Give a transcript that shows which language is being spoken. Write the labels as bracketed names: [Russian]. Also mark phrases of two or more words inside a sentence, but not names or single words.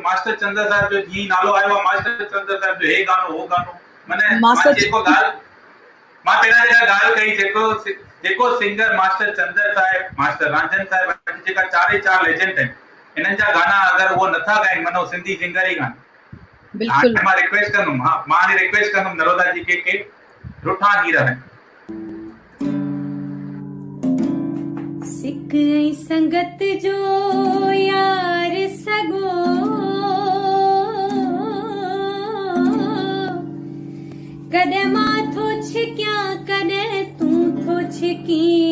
[Sindhi] मास्टर चंद्र साहिब जो जीअं नालो आयो आहे, मास्टर चंद्र साहिब जो हे गानो हो गानो, माने मां जेको ॻाल्हि मां पहिरियां जेका ॻाल्हि कई, जेको सिंगर मास्टर चंद्र साहिब, मास्टर रांजन साहिब, जेका चार लेजेंड आहिनि, इन्हनि जा गाना अगरि उहो नथा ॻाइनि माना सिंधी सिंगर ई कान। बिल्कुलु मां रिक्वेस्ट कंदुमि, मां रिक्वेस्ट कंदुमि नरोदा जी के रुठा ही रहनि। सिक ऐं संगत जो यार सगो कॾहिं मां थो छिकियां कॾहिं तूं थो छिकी,